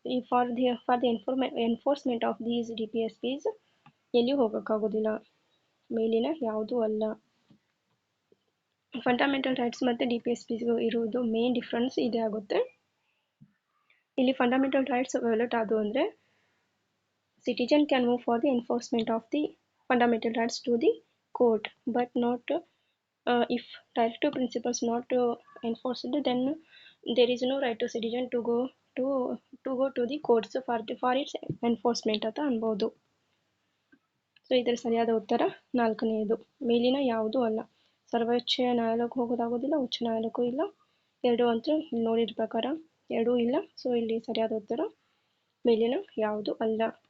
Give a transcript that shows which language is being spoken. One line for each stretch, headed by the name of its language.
English: for the enforcement of these DPSPs
Kannada: ಎಲ್ಲಿಯೂ ಹೋಗೋಕ್ಕಾಗೋದಿಲ್ಲ, ಮೇಲಿನ ಯಾವುದೂ ಅಲ್ಲ. ಫಂಡಮೆಂಟಲ್ ರೈಟ್ಸ್ ಮತ್ತು DPSPಸ್ಗೂ ಇರುವುದು ಮೇನ್ ಡಿಫ್ರೆನ್ಸ್ ಇದೇ ಆಗುತ್ತೆ. ಇಲ್ಲಿ ಫಂಡಮೆಂಟಲ್ ರೈಟ್ಸ್ ವಯೋಲೇಟ್ ಆದವು ಅಂದರೆ
English: citizen can move for the enforcement of the fundamental rights to the court, but not if directive principles not enforced, then there is no right to citizen to go to the courts for its enforcement
Kannada: ಅಂತ ಅನ್ಬೋದು. So ಇದರ ಸರಿಯಾದ ಉತ್ತರ 4ನೇದು, ಮೇಲಿನ ಯಾವುದೂ ಅಲ್ಲ. ಸರ್ವೋಚ್ಚ ನ್ಯಾಯಾಲಯಕ್ಕೆ ಹೋಗೋದಾಗೋದಿಲ್ಲ, ಉಚ್ಚ ನ್ಯಾಯಾಲಯಕ್ಕೂ ಇಲ್ಲ, ಎರಡೂ ಅಂತೂ ಇಲ್ಲಿ ನೋಡಿದ ಪ್ರಕಾರ ಎರಡೂ ಇಲ್ಲ. ಸೊ ಇಲ್ಲಿ ಸರಿಯಾದ ಉತ್ತರ ಮೇಲಿನ ಯಾವುದೂ ಅಲ್ಲ.